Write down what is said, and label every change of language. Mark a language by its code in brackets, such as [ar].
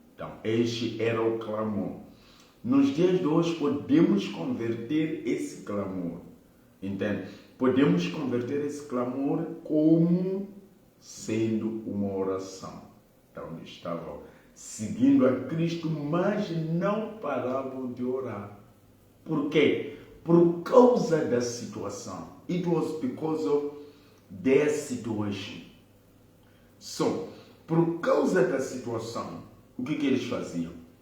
[pt] Então, este era o clamor. Nos dias de hoje, podemos converter esse clamor. Entende? Podemos converter esse clamor como sendo uma oração. Então, eles estavam seguindo a Cristo, mas não paravam de orar. Por quê? Por causa da situação. [en] It was because of their situation. [pt] So, por causa da situação, o que eles faziam?